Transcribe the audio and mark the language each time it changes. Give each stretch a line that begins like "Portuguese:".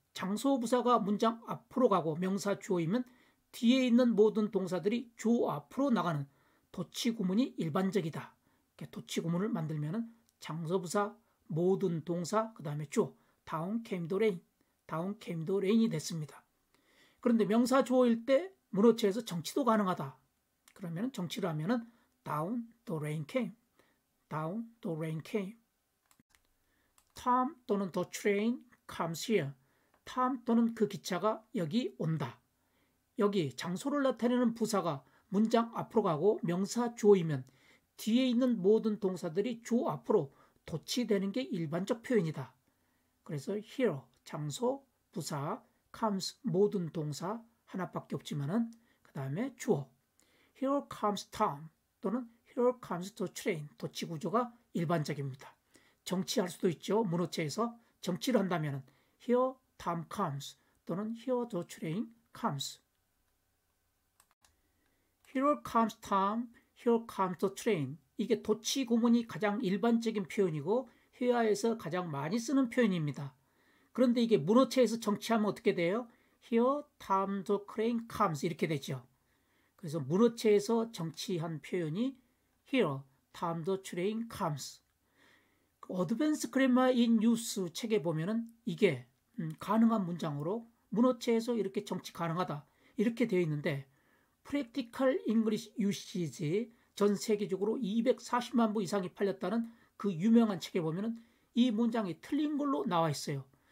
Korean: 장소 부사가 문장 앞으로 가고 명사 주어이면 뒤에 있는 모든 동사들이 주어 앞으로 나가는 도치 구문이 일반적이다. 도치 구문을 만들면 장소 부사, 모든 동사, 그 다음에 주어,
English: down came the rain, down came the rain
Korean: 이 됐습니다. 그런데 명사 주어일 때 문어체에서 정치도 가능하다. 그러면 정치를 하면은
English: down the rain came, down the rain came. Tom
Korean: 또는
English: the train comes here.
Korean: Tom 또는 그 기차가 여기 온다. 여기 장소를 나타내는 부사가 문장 앞으로 가고 명사 주어이면 뒤에 있는 모든 동사들이 주어 앞으로 도치되는 게 일반적 표현이다. 그래서 here, 장소, 부사, comes, 모든 동사 하나밖에 없지만은 그 다음에 주어.
English: Here comes Tom
Korean: 또는
English: here comes the train.
Korean: 도치 구조가 일반적입니다. 정치할 수도 있죠. 문어체에서 정치를 한다면
English: here Tom comes
Korean: 또는
English: here the train comes. Here comes Tom, here comes the train.
Korean: 이게 도치 구문이 가장 일반적인 표현이고 회화에서 가장 많이 쓰는 표현입니다. 그런데 이게 문어체에서 정치하면 어떻게 돼요?
English: Here Tom the train comes
Korean: 이렇게 되죠. 그래서 문어체에서 정치한 표현이
English: Here Tom the train comes.
Korean: 어드밴스 그래머 인 유스 책에 보면은 이게 가능한 문장으로 문어체에서 이렇게 정치 가능하다 이렇게 되어 있는데 프랙티컬 잉글리시 유시지 전 세계적으로 240만 부 이상이 팔렸다는 그 유명한 책에 보면은 이 문장이 틀린 걸로 나와 있어요.